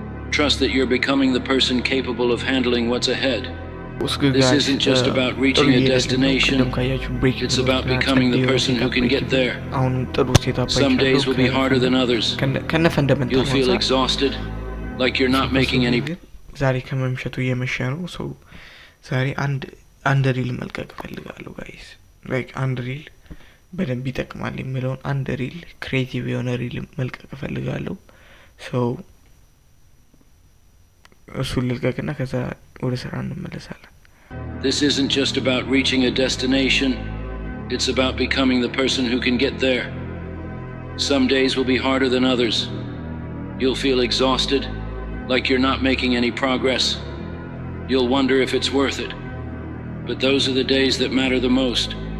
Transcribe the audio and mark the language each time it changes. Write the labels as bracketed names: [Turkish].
[English] Trust that you're becoming the person capable of handling what's ahead. This isn't just about reaching a destination. It's about becoming the person who can get there. Some days will be harder than others. You'll feel exhausted, like you're not making any... [Amharic] ዛሬ ከመምሸቱ እየመሸ ነው። ሶ ዛሬ አንድ ሪል መልቀቅ ፈልጋለሁ ጋይስ። ላይክ አንድ ሪል በደንብ ይጠቅማል የሚለውን አንድ ሪል ክሬቲቭ የሆነ ሪል መልቀቅ ፈልጋለሁ። ሶ እሱን ልልቀቅና ከዛ ወደ ስራ እንመለሳለን። [English] This isn't just about reaching a destination. It's about becoming the person who can get there. Some days will be harder than others. You'll feel exhausted, like you're not making any progress. You'll wonder if it's worth it. But those are the days that matter the most.